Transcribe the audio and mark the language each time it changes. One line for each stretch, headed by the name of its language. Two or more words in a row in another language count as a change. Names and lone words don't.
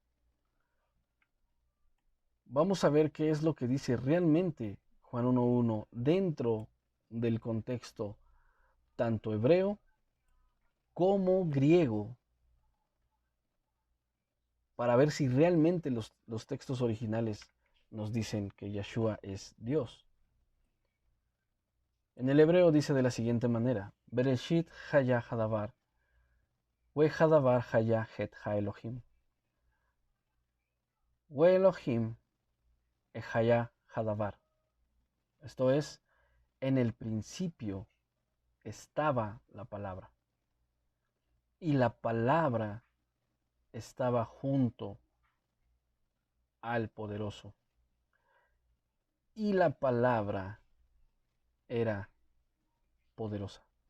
Spanish: Vamos a ver qué es lo que dice realmente Juan 1:1 dentro del contexto tanto hebreo como griego, para ver si realmente los textos originales nos dicen que Yahshua es Dios. En el hebreo dice de la siguiente manera:
Hebrew: בראשית היה הדבר, והדבר היה את האלוהים, ואלוהים היה הדבר.
Spanish: Esto es, en el principio estaba la palabra, y la palabra estaba junto al poderoso, y la palabra era poderosa.